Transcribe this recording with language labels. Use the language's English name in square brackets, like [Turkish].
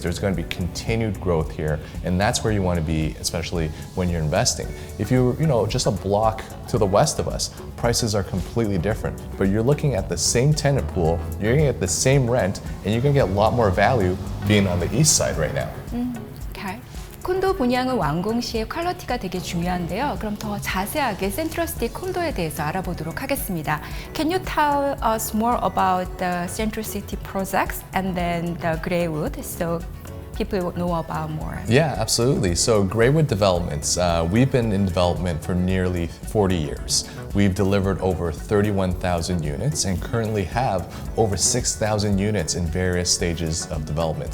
[English] There's going to be continued growth here, and that's where you want to be, especially when you're investing. If you're, just a block to the west of us, prices are completely different, but you're looking at the same tenant pool, you're going to get the same rent, and you're going to get a lot more value being on the east side right now. Okay. [Korean] 콘도 분양은 완공 시의 퀄리티가 되게 중요한데요. 그럼 더 자세하게 센트러시티 콘도에 대해서 알아보도록 하겠습니다. [English] Can you tell us more about the Centricity projects and then the Greywood so people will know about more? Yeah, absolutely. So Greywood Developments, we've been in development for nearly 40 years. We've delivered over 31,000 units and currently have over 6,000 units in various stages of development.